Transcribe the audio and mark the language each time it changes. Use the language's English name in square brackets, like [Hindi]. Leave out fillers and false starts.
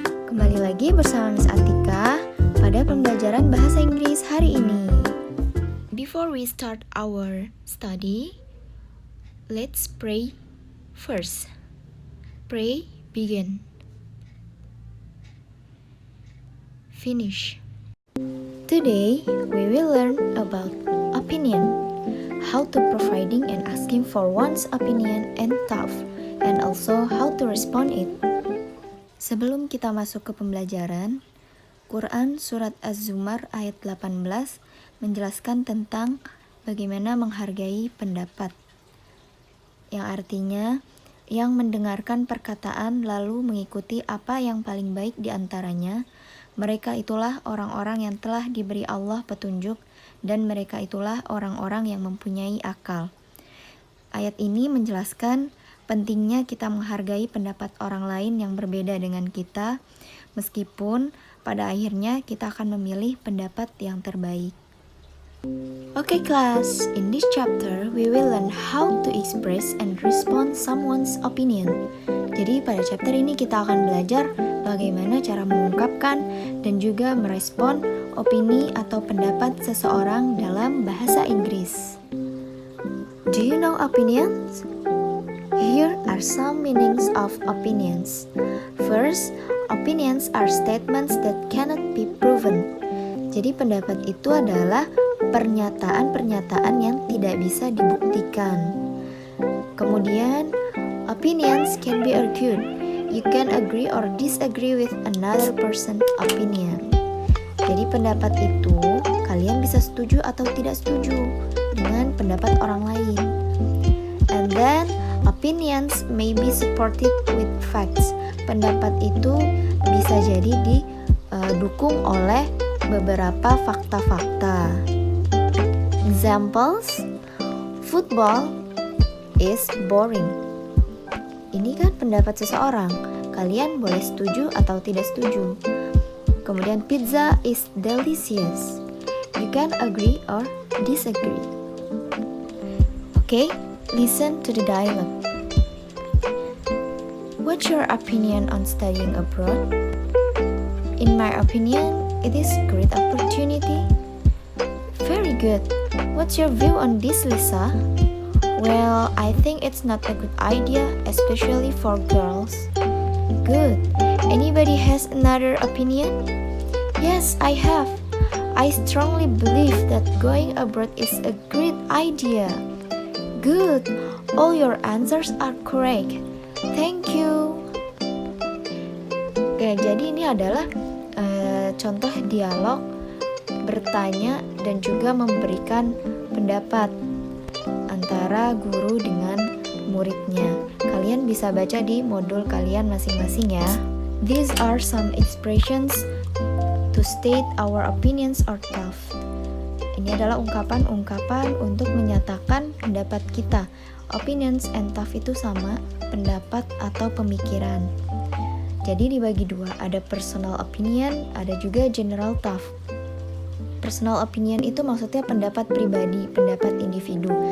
[Indonesian] Kembali lagi bersama Miss Atika pada pembelajaran bahasa Inggris hari ini. [English] Before we start our study, let's pray first. Pray, begin. Finish. Today, we will learn about opinion. How to providing and asking for one's opinion and thought, and also how to respond it. [Indonesian] Sebelum kita masuk ke pembelajaran, Quran Surat Az-Zumar ayat 18 menjelaskan tentang bagaimana menghargai pendapat, yang artinya yang mendengarkan perkataan lalu mengikuti apa yang paling baik di antaranya, mereka itulah orang-orang yang telah diberi Allah petunjuk, dan mereka itulah orang-orang yang mempunyai akal. Ayat ini menjelaskan pentingnya kita menghargai pendapat orang lain yang berbeda dengan kita, meskipun pada akhirnya kita akan memilih pendapat yang terbaik. [English] Okay class, in this chapter we will learn how to express and respond someone's opinion. [Indonesian] Jadi pada chapter ini kita akan belajar bagaimana cara mengungkapkan dan juga merespon opini atau pendapat seseorang dalam bahasa Inggris. [English] Do you know opinions? Here are some meanings of opinions. First, opinions are statements that cannot be proven. [Indonesian] Jadi pendapat itu adalah pernyataan-pernyataan yang tidak bisa dibuktikan. Kemudian, [English] opinions can be argued. You can agree or disagree with another person's opinion. [Indonesian] Jadi pendapat itu kalian bisa setuju atau tidak setuju dengan pendapat orang lain. [English] And then opinions may be supported with facts. [Indonesian] Pendapat itu bisa jadi didukung oleh beberapa fakta-fakta. [English] Examples: football is boring. [Indonesian] Ini kan pendapat seseorang. Kalian boleh setuju atau tidak setuju. Kemudian [English] pizza is delicious. You can agree or disagree. Okay, listen to the dialogue. What's your opinion on studying abroad? In my opinion, it is a great opportunity. Very good. What's your view on this, Lisa? Well, I think it's not a good idea, especially for girls. Good. Anybody has another opinion? Yes, I have. I strongly believe that going abroad is a great idea. Good. All your answers are correct. Thank you. [Indonesian] Oke, jadi ini adalah contoh dialog bertanya dan juga memberikan pendapat antara guru dengan muridnya. Kalian bisa baca di modul kalian masing-masing ya. [English] These are some expressions to state our opinions or thought. [Indonesian] Ini adalah ungkapan-ungkapan untuk menyatakan pendapat kita. [English] Opinions and thought [Indonesian] itu sama, pendapat atau pemikiran. Jadi dibagi dua, ada personal opinion, ada juga general thought. Personal opinion itu maksudnya pendapat pribadi, pendapat individu.